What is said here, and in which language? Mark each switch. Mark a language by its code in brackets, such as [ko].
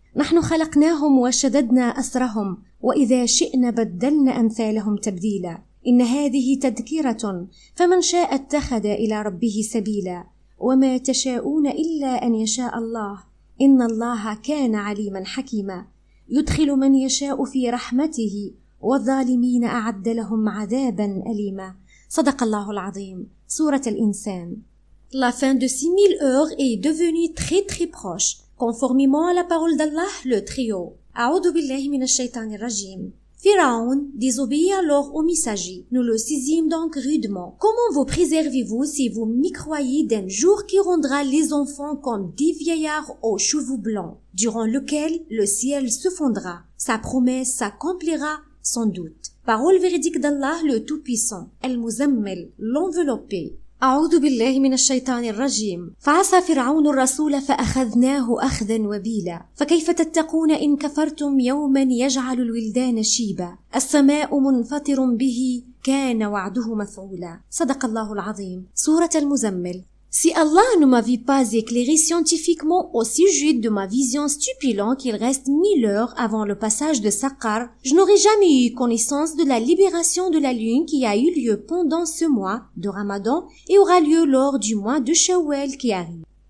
[ar] نحن خلقناهم وشددنا أسرهم وإذا شئنا بدلنا أمثالهم تبديلا إن هذه تذكرة فمن شاء اتخذ إلى ربه سبيلا وما تشاءون إلا أن يشاء الله إن الله كان عليما حكيما يدخل من يشاء في رحمته والظالمين أعد لهم عذابا أليما صدق الله العظيم. [fr] Sourate al-Insan. La fin de 6000 heures est devenue très proche. Conformément à la parole d'Allah le Très-Haut. [ar] A'udhu billahi minash shaitanir rajim. [fr] Pharaon désobéit alors au messager. Nous le saisîmes donc rudement. Comment vous préservez-vous si vous m'y croyez d'un jour qui rendra les enfants comme des vieillards aux cheveux blancs, durant lequel le ciel se fondra. Sa promesse s'accomplira sans doute. Parole véridique d'Allah le Tout-Puissant. Al-Muzammil, l'enveloppé. [ar] أعوذ بالله من الشيطان الرجيم. فعصى فرعون الرسول فأخذناه أخذا وبيلا فكيف تتقون إن كفرتم يوما يجعل الولدان شيبا السماء منفطر به كان وعده مفعولا صدق الله العظيم. [fr] Sourate al-Muzammil. Si Allah ne m'avait pas éclairé scientifiquement au sujet de ma vision stipulant qu'il reste 1000 heures avant le passage de Saqar, je n'aurais jamais eu connaissance de la libération de la lune qui a eu lieu pendant ce mois de Ramadan et aura lieu lors du mois de Shawwal qui arrive.